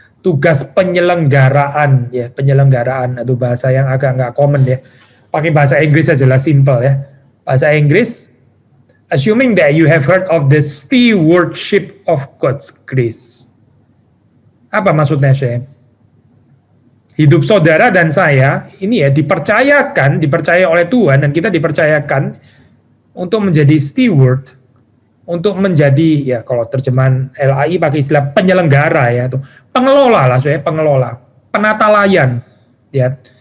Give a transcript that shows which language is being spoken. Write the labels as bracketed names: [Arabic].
[Indonesian] Tugas penyelenggaraan ya, penyelenggaraan atau bahasa yang agak nggak common ya. Pakai bahasa Inggris aja lah, simple ya. Bahasa Inggris, [English] assuming that you have heard of the stewardship of God's grace. [Indonesian] Apa maksudnya, Hidup saudara dan saya ini ya dipercaya oleh Tuhan, dan kita dipercayakan untuk menjadi steward, untuk menjadi ya kalau terjemahan LAI pakai istilah penyelenggara ya, itu pengelola lah, pengelola, penata layan ya.